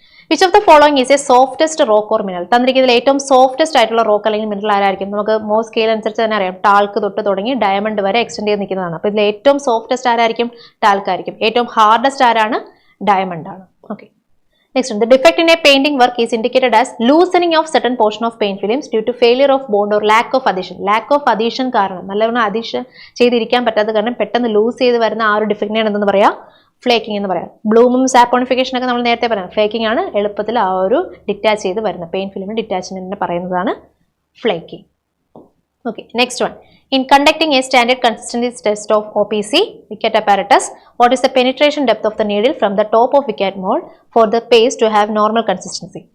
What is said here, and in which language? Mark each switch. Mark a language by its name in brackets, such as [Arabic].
[English] Which of the following is a softest rock or mineral? [Malayalam] തന്നിരിക്കുന്നതിൽ ഏറ്റവും softest ആയിട്ടുള്ള rock അല്ലെങ്കിൽ mineral ആരായിരിക്കും? നമുക്ക് മോസ് സ്കെയിൽ അനുസരിച്ച് തന്നെ അറിയാം, ടാൾക്ക് തൊട്ട് തുടങ്ങി ഡയമണ്ട് വരെ എക്സ്റ്റെൻഡ് ചെയ്ത് നിൽക്കുന്നതാണ്. അപ്പോൾ ഇതിൽ ഏറ്റവും സോഫ്റ്റസ്റ്റ് ആരായിരിക്കും? ടാൾക്ക് ആയിരിക്കും. ഏറ്റവും ഹാർഡസ്റ്റ് ആരാണ്? ഡയമണ്ട് ആണ്. [English] Okay, next, the defect in a painting work is indicated as loosening of certain portion of paint films due to failure of bond or lack of adhesion. [Malayalam] lack of adhesion കാരണം, നല്ലവണ്ണം addition ചെയ്തിരിക്കാൻ പറ്റാത്ത കാരണം പെട്ടെന്ന് loose ചെയ്ത് വരുന്ന ആ ഒരു ഡിഫക്റ്റിനെയാണ് എന്തെന്ന് പറയാം? ഫ്ലേക്കിംഗ് എന്ന് പറയാം. ബ്ലൂമും സാപ്പോണിഫിക്കേഷൻ ഒക്കെ നമ്മൾ നേരത്തെ പറയാം. ഫ്ലേക്കിംഗ് ആണ് എളുപ്പത്തിൽ ആ ഒരു ഡിറ്റാച്ച് ചെയ്ത് വരുന്ന പെയിന്റ് ഫിലിമിന് ഡിറ്റാച്ച്മെന്റിനെ പറയുന്നതാണ് flaking. [English] Okay, next one, in conducting a standard consistency test of OPC wicket apparatus, what is the penetration depth of the needle from the top of wicket mold for the paste to have normal consistency?